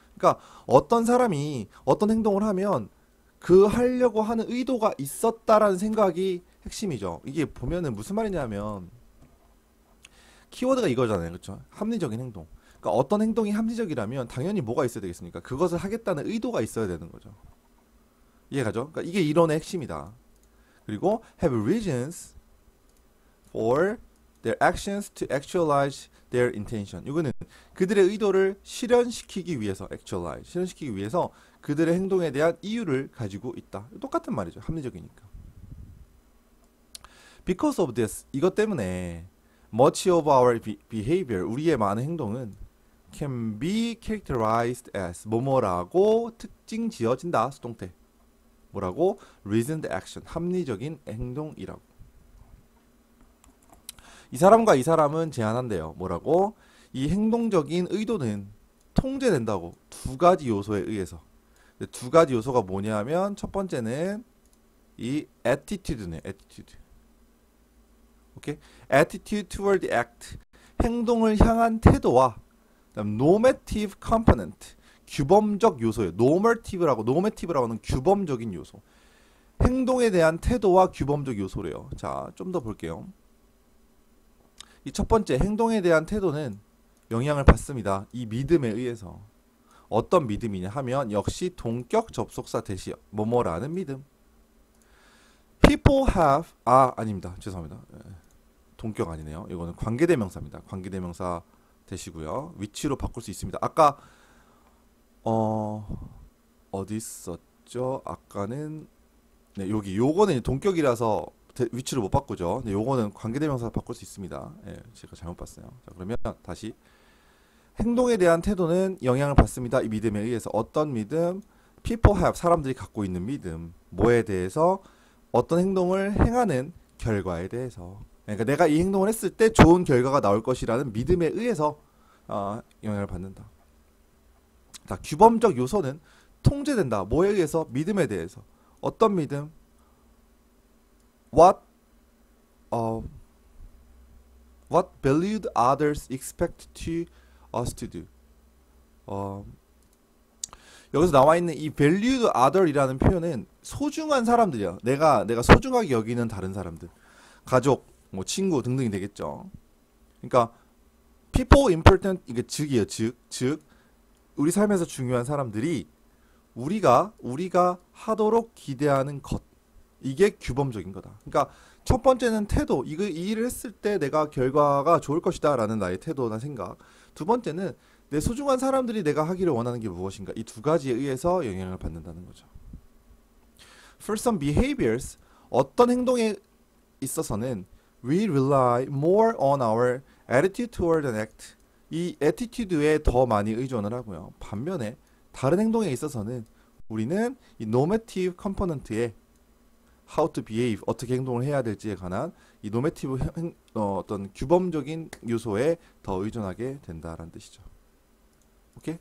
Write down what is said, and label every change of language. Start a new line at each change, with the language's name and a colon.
Korean: 그러니까 어떤 사람이 어떤 행동을 하면 그 하려고 하는 의도가 있었다라는 생각이 핵심이죠. 이게 보면은 무슨 말이냐면 키워드가 이거잖아요. 그렇죠? 합리적인 행동. 그러니까 어떤 행동이 합리적이라면 당연히 뭐가 있어야 되겠습니까? 그것을 하겠다는 의도가 있어야 되는 거죠. 이해가죠? 그러니까 이게 이론의 핵심이다. 그리고
English: have reasons for their actions to actualize their intention.
Korean: 이거는 그들의 의도를 실현시키기 위해서 실현시키기 위해서 그들의 행동에 대한 이유를 가지고 있다. 똑같은 말이죠. 합리적이니까.
English: Because of this,
Korean: 이것 때문에
English: much of our behavior,
Korean: 우리의 많은 행동은
English: can be characterized as
Korean: 뭐뭐라고 특징 지어진다. 수동태. 뭐라고?
English: reasoned action,
Korean: 합리적인 행동이라고. 이 사람과 이 사람은 제안한대요. 뭐라고? 이 행동적인 의도는 통제된다고. 두 가지 요소에 의해서. 두 가지 요소가 뭐냐면 첫 번째는 이 attitude네. attitude. 오케이?
English: attitude toward the act.
Korean: 행동을 향한 태도와 그다음 normative component. 규범적 요소예요. normative라고 하는 규범적인 요소. 행동에 대한 태도와 규범적 요소래요. 자, 좀 더 볼게요. 이 첫 번째 행동에 대한 태도는 영향을 받습니다. 이 믿음에 의해서. 어떤 믿음이냐 하면 역시 동격 접속사 대시 뭐뭐라는 믿음.
English: People have
Korean: 아닙니다. 죄송합니다. 동격 아니네요. 이거는 관계대명사입니다. 관계대명사 대시고요. 위치로 바꿀 수 있습니다. 아까 어디 있었죠? 아까는 네, 여기 요거는 동격이라서 위치를 못 바꾸죠. 네, 요거는 관계대명사 바꿀 수 있습니다. 예, 제가 잘못 봤어요. 자, 그러면 다시 행동에 대한 태도는 영향을 받습니다. 이 믿음에 의해서. 어떤 믿음?
English: People have
Korean: 사람들이 갖고 있는 믿음. 뭐에 대해서? 어떤 행동을 행하는 결과에 대해서. 그러니까 내가 이 행동을 했을 때 좋은 결과가 나올 것이라는 믿음에 의해서 영향을 받는다. 자, 규범적 요소는 통제된다. 뭐에 의해서? 믿음에 대해서. 어떤 믿음?
English: What valued others expect us to do.
Korean: 여기서 나와 있는 이 valued other이라는 표현은 소중한 사람들이야. 내가 소중하게 여기는 다른 사람들, 가족, 뭐 친구 등등이 되겠죠. 그러니까
English: people important
Korean: 이게 즉이에요. 즉 우리 삶에서 중요한 사람들이 우리가 하도록 기대하는 것. 이게 규범적인 거다. 그러니까 첫 번째는 태도. 이 일을 했을 때 내가 결과가 좋을 것이다 라는 나의 태도나 생각. 두 번째는 내 소중한 사람들이 내가 하기를 원하는 게 무엇인가. 이 두 가지에 의해서 영향을 받는다는 거죠.
English: For some behaviors,
Korean: 어떤 행동에 있어서는
English: we rely more on our attitude toward an act.
Korean: 이 attitude에 더 많이 의존을 하고요. 반면에 다른 행동에 있어서는 우리는 이 normative component에
English: how to behave,
Korean: 어떻게 행동을 해야 될지에 관한 이 normative 어떤 규범적인 요소에 더 의존하게 된다라는 뜻이죠. 오케이?